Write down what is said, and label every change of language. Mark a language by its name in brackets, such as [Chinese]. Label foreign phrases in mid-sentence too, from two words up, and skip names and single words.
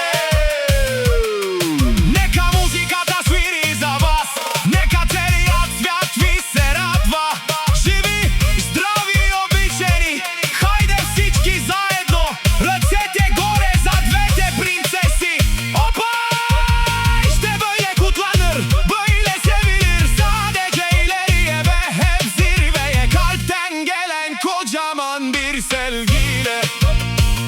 [Bulgarian] Нека музиката свири за вас, нека целият свят ви се радва. Живи, здрави и обичени, хайде всички заедно, ръцете горе за двете принцеси. Опа! [Turkish] İşte böyle kutlanır, böyle sevilir. Sadece ileriye ve hep zirveye, kalpten gelen kocaman bir sevgiyle.